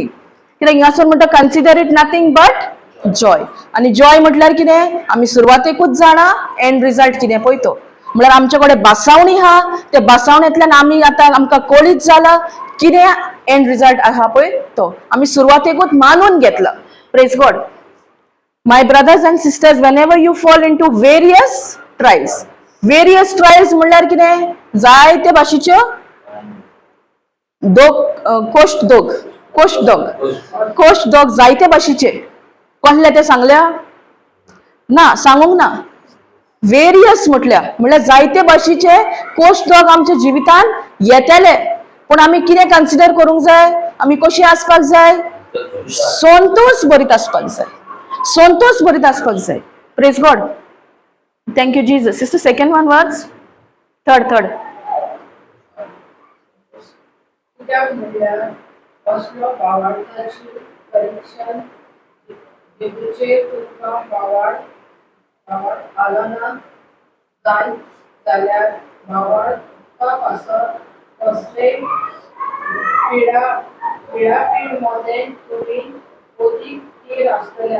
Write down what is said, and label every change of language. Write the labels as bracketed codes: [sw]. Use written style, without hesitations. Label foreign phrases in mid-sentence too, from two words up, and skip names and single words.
[kok] कित्याक हिंगासर म्हणटा [en] consider it nothing but joy. [kok] आनी जॉय म्हटल्यार कितें? आमी सुरवातेकूच जाणा [en] end result [kok] कितें पळय तो. म्हळ्यार आमचे कडेन बासावणी आहा, त्या बासावणेंतल्यान आमी आतां आमकां कळीत जाला कितें [en] end result [kok] आहा पळय तो. आमी सुरवातेकूच मानून घेतला. [en] Praise God. My brothers and sisters, whenever you fall into various trials [kok] म्हळ्यार कितें? जायते भाशेच्यो कोश्ट दोग जायते भाशेचे. कसले ते सांगल्या ना? सांगूंक ना. वेरियस म्हटल्यार जायते भाशेचे कोश्ट दोग आमच्या जिवितान येतले. पूण आमी कितें कन्सिडर करूंक जाय? आमी कशी आसपाक जाय? संतोष भरीत आसपाक जाय. संतोष भरीत आसपाक जाय. [en] Praise God. Thank you Jesus. sister second one was third. [kok] कित्याक म्हळ्यार असलो भावार्थाची परीक्षा जेचेर तुमकां भावार्थ आलोना जायत जाल्यार भावार्था पासत कसले पिडापीड मध्ये तुमी अदीक थीर आसतल्यात.